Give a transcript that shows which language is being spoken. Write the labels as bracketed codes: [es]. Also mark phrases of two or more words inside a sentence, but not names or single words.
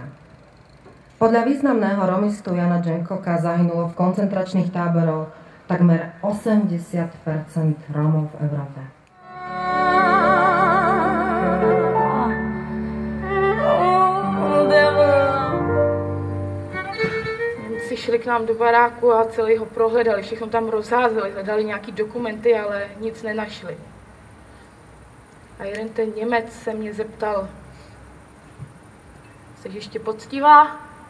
[sk] Podľa významného romistu Jana Dženkoka zahynulo v koncentračných táboroch takmer 80% Rómov v Európe. [cs] Šli k nám do baráku a celý ho prohledali, všechno tam rozházeli, hledali nějaký dokumenty, ale nic nenašli. A jeden ten Němec se mě zeptal, jsi ještě poctivá?